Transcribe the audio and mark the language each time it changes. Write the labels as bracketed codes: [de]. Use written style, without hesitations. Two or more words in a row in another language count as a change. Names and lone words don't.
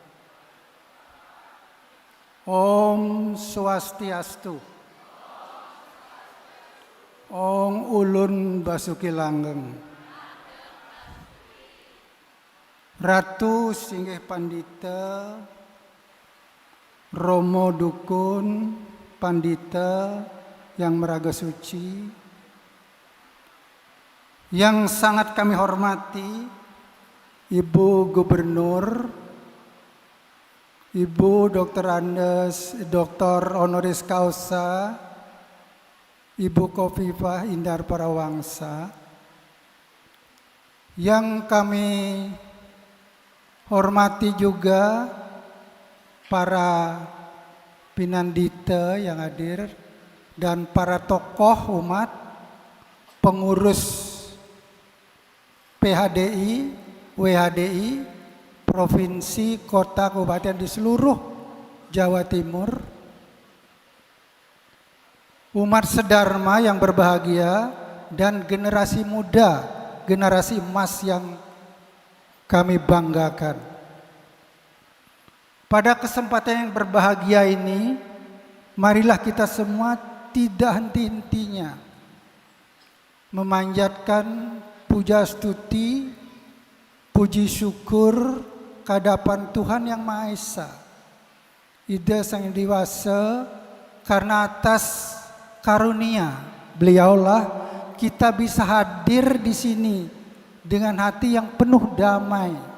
[sa] Om Swastiastu. [jv] Om Ulun Basuki Langgeng. [id] Ratu Singgih Pandita, Romo Dukun Pandita yang meraga suci, yang sangat kami hormati Ibu Gubernur, Ibu Dr. Andes, Dr. Honoris Causa, Ibu Khofifah Indar Parawangsa, yang kami hormati juga para pinandita yang hadir, dan para tokoh umat, pengurus PHDI, WHDI, provinsi, kota, kabupaten di seluruh Jawa Timur, umat sedharma yang berbahagia, dan generasi muda, generasi emas yang kami banggakan. Pada kesempatan yang berbahagia ini, marilah kita semua tidak henti-hentinya memanjatkan puja stuti, puji syukur kehadapan Tuhan Yang Maha Esa, Ida Sang Dewasa, karena atas karunia beliaulah kita bisa hadir di sini dengan hati yang penuh damai,